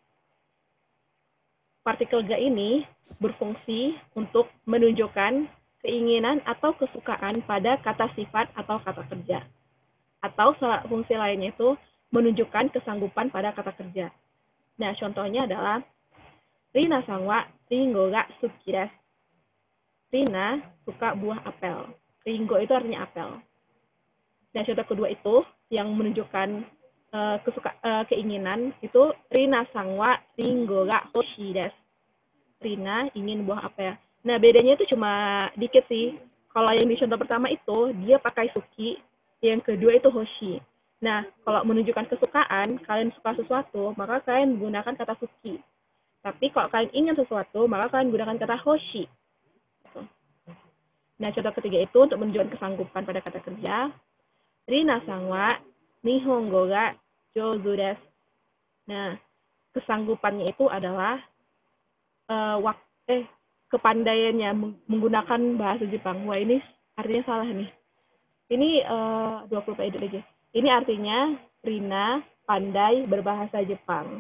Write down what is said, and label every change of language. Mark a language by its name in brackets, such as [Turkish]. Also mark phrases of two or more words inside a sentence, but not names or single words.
[Indonesian] Partikel ga ini berfungsi untuk menunjukkan keinginan atau kesukaan pada kata sifat atau kata kerja. Atau fungsi lainnya itu menunjukkan kesanggupan pada kata kerja. Nah, contohnya adalah [Japanese] リナさんはりんごが好きです. [Indonesian] Rina suka buah apel. Ringo itu artinya apel. Nah, contoh kedua itu yang menunjukkan keinginan itu [Japanese] リナさんはりんごが欲しいです. [Indonesian] Rina ingin buah apel. Nah, bedanya itu cuma dikit sih. Kalau yang di contoh pertama itu dia pakai suki, yang kedua itu hoshi. Nah, kalau menunjukkan kesukaan, kalian suka sesuatu, maka kalian menggunakan kata suki. Tapi kalau kalian ingin sesuatu, maka kalian gunakan kata hoshi. Nah, contoh ketiga itu untuk menunjukkan kesanggupan pada kata kerja. [Japanese] リナさんは日本語が上手です. [Indonesian] Nah, kesanggupannya itu adalah kepandaiannya menggunakan bahasa Jepang. Wah, ini artinya salah nih. Ini 20 edit lagi. Ini artinya Rina pandai berbahasa Jepang.